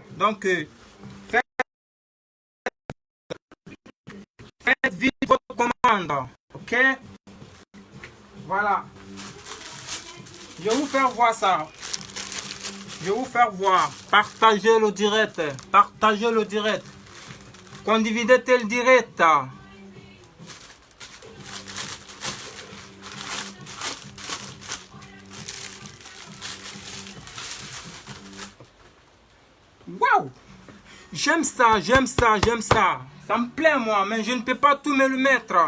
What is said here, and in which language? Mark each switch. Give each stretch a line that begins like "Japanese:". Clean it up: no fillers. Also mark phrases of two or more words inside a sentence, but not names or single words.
French: Donc, faites vite votre commande. Ok? Voilà. Je vais vous faire voir ça. Je vais vous faire voir. Partagez le direct. Partagez le direct.
Italian: Condividete il diretta. Waouh!
French: J'aime ça, j'aime ça, j'aime ça. Ça me plaît moi, mais je ne peux pas tout me le mettre.